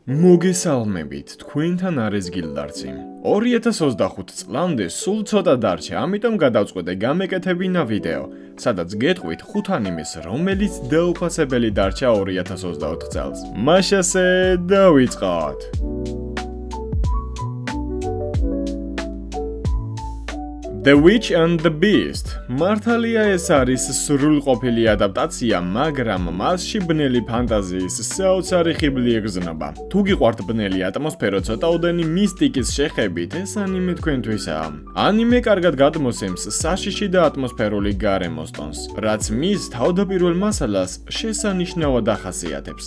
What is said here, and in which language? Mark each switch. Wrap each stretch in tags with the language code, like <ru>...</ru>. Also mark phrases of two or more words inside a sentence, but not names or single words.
<ka>მოგესალმებით, თქვენთან არის გილდარცი. 2025 წლამდე სულ ცოტა დარჩა, ამიტომ გადავწყვეტე გამეკეთებინა ვიდეო, სადაც გეტყვით 5 ანიმეს, რომელიც დაუფასებელი დარჩა 2024 წელს. მაშასე დავიწყოთ!</ka> <en>The Witch and the Beast.</en> <ka>მართალია ეს არის სრულყოფილი ადაპტაცია, მაგრამ მასში ბნელი ფანტაზიის საოცარი ხიბლი ეგზნობა. თუ გიყვართ ბნელი ატმოსფერო ცოტაოდენი მისტიკის შეხებით, ეს ანიმე თქვენთვისაა. ანიმე კარგად გადმოსცემს საშიში და ატმოსფერული გარემოს ტონს, რაც მის თავდაპირველ მასალას შესანიშნავად ახასიათებს.</ka>